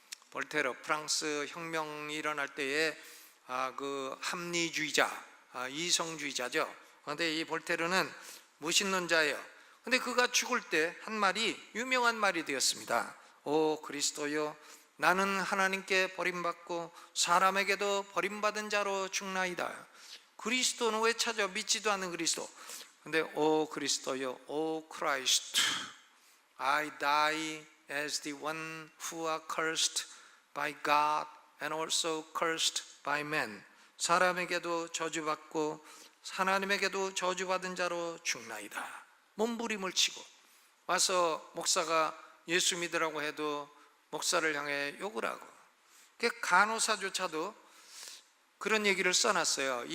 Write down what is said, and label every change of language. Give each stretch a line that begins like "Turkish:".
Korean: 볼테르, 프랑스 혁명이 일어날 때에 그 합리주의자, 이성주의자죠. 그런데 이 볼테르는 무신론자예요. 근데 그가 죽을 때 한 말이 유명한 말이 되었습니다. 오 그리스도여, 나는 하나님께 버림받고 사람에게도 버림받은 자로 죽나이다. 그리스도는 왜 찾아? 믿지도 않는 그리스도. 근데 오 그리스도여, 오 크라이스트,
English: I die as the one who are cursed by God and also cursed by man.
Korean: 사람에게도 저주받고 하나님에게도 저주받은 자로 죽나이다. 몸부림을 치고 와서 목사가 예수 믿으라고 해도 목사를 향해 욕을 하고, 간호사조차도 그런 얘기를 써놨어요.